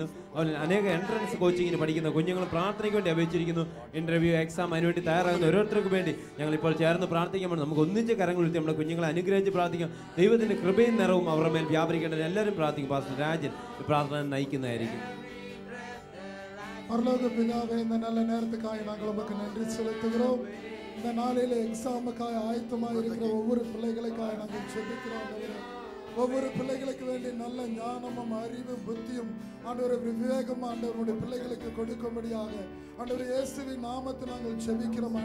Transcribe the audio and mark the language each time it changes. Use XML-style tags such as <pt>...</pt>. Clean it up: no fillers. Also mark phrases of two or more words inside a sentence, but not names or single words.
<ml>അതുപോലെ അനേക</ml> <en>entrance coaching-ന്</en> <ml>പഠിക്കുന്ന കുഞ്ഞുങ്ങൾ പ്രാർത്ഥനയ്ക്ക് വേണ്ടി അപേക്ഷിച്ചിരിക്കുന്നു. ഇൻ്റർവ്യൂ, എക്സാം, അതിനുവേണ്ടി തയ്യാറാകുന്ന ഓരോരുത്തർക്കും വേണ്ടി ഞങ്ങളിപ്പോൾ ചേർന്ന് പ്രാർത്ഥിക്കുമ്പോൾ നമുക്ക് ഒന്നിച്ച് കരങ്ങൾ ഉയർത്തി നമ്മുടെ കുഞ്ഞുങ്ങളെ അനുഗ്രഹിച്ച് പ്രാർത്ഥിക്കാം. ദൈവത്തിൻ്റെ കൃപയും നിറവും അവരുടെ മേൽ വ്യാപരിക്കേണ്ടത് എല്ലാവരും പ്രാർത്ഥിക്കും. പാസ്റ്റർ രാജൻ പ്രാർത്ഥന നയിക്കുന്നതായിരിക്കും.</ml> <ta>பரலோக பிதாவே, இந்த நல்ல நேரத்துக்காக நாங்கள் உமக்கு நன்றி செலுத்துகிறோம். இந்த நாளில் எக்ஸாமுக்காக ஆயத்தமாக இருக்கிற ஒவ்வொரு பிள்ளைகளுக்காக நாங்கள் ஜெபிக்கிறோம். ஒவ்வொரு பிள்ளைகளுக்கு வேண்டிய நல்ல ஞானமும் அறிவும் புத்தியும் ஆண்டவரை விவேகம் ஆண்டவருடைய பிள்ளைகளுக்கு கொடுக்கும்படியாக ஆண்டவரை இயேசுவின் நாமத்தில் நாங்கள் ஜெபிக்கிறோம்.</ta>